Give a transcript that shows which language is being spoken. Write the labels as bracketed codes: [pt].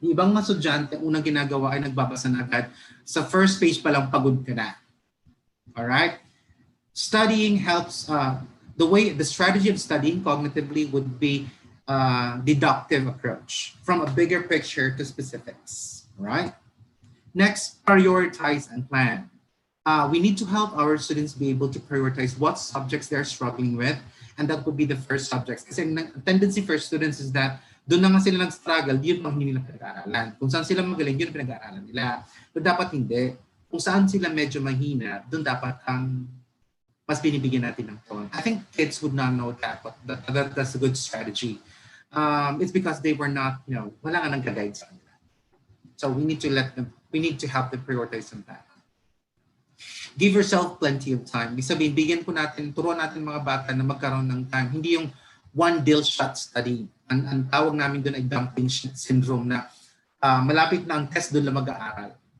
[tl] Yung ibang mga estudyante, unang ginagawa ay nagbabasa na agad. Sa first page pa lang pagod ka na. Alright? [en] Studying helps, the strategy of studying cognitively would be deductive approach from a bigger picture to specifics. Right? Next, prioritize and plan. We need to help our students be able to prioritize what subjects they're struggling with, and that would be the first subjects. [tl] Kasi ang tendency [en] for students is that [tl] doon na nga sila nag-struggle, yun ang hindi nila pinag-aaralan. Kung saan sila magaling, yun pinag-aaralan nila. But dapat hindi. kung saan sila medyo mahina, doon dapat ang mas binibigyan natin ng tone. [en] I think kids would not know that, but that's a good strategy. It's because they were not, [tl] wala nga nang guide sa kanila. [en] So we need to help them prioritize on that. Give yourself plenty of time. [tl] Ibig sabihin, turuan natin mga bata na magkaroon ng time. Hindi yung [en] one deal shot study. [tl] Ang tawag namin doon ay dumping sheet syndrome na malapit na ang test doon lang mag-aaral.